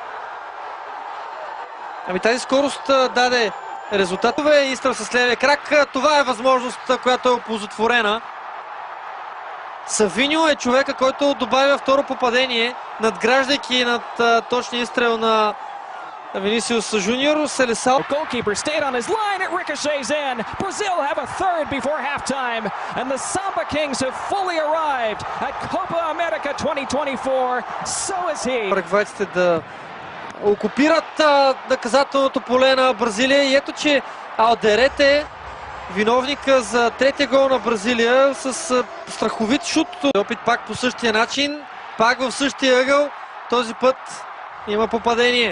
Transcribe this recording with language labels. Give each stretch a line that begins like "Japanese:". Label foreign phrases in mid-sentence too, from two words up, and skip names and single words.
Bulgarian: Ами тази скорост даде резултатове. Изстрел с левия крак. Това е възможност, която е оползотворена. Савиньо е човека, който добавя второ попадение, надграждайки над точния изстрел на Vinicius Junior. Селесал.
English: The goalkeeper stayed on his line. It ricochets in. Brazil have a third before halftime, and the Samba Kings have fully arrived at Copa America 2024. So is he.
Bulgarian: Парагвайците да окупират наказателното поле на Бразилия и ето, че Алдерете, виновника за третия гол на Бразилия, с страховит шут. Опит пак по същия начин, пак в същия ъгъл. Този път има попадение.